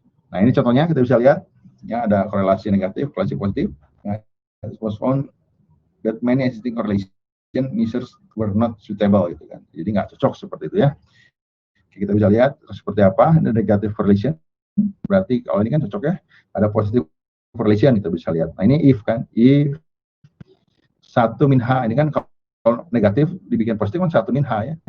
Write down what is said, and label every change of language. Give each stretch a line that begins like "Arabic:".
Indonesian: Nah, ini contohnya kita bisa lihat, ya ada korelasi negatif, korelasi positif.
English: Nah, it was found that many existing correlation measures were not suitable
Indonesian: gitu kan. Jadi nggak cocok seperti itu ya. Kita bisa lihat seperti apa, ada
English: negative correlation.
Indonesian: Berarti kalau ini kan cocok ya, ada
English: positive correlation
Indonesian: kita bisa lihat. Nah, ini if kan, if 1 min H, ini kan kalau negatif dibikin positif kan 1 min H ya.